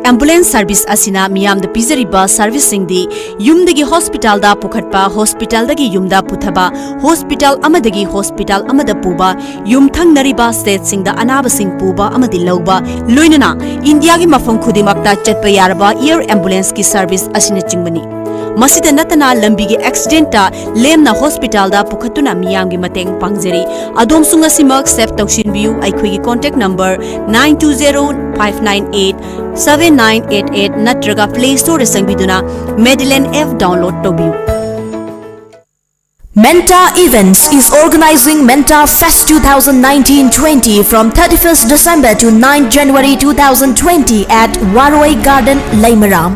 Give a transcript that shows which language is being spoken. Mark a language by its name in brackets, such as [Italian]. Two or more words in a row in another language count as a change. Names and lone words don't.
[English] Ambulance service [Manipuri] asina miyam da pizari ba service singdi yumdagi hospital da pukhatpa hospital dagi yumda puthaba hospital amadagi hospital amada puba yum thangnariba state singda anaba sing puba amadi lauba loinana India gi mafam khudimakta chatpa yaraba [English] air ambulance [Manipuri] ki service asina chingmani. Masida natana lambi gi accident ta lemna hospital da pukhatuna miyam gi mateng pangjari. Adom sunga simak save taushin view aikhoi gi [English] contact number [Manipuri] 9205987988 natraga play store sangbiduna Madeline F download tobiu. [English] Menta Events is organizing Menta Fest 2019-20 from 31st December to 9th January 2020 at Waroi Garden, Laimaram.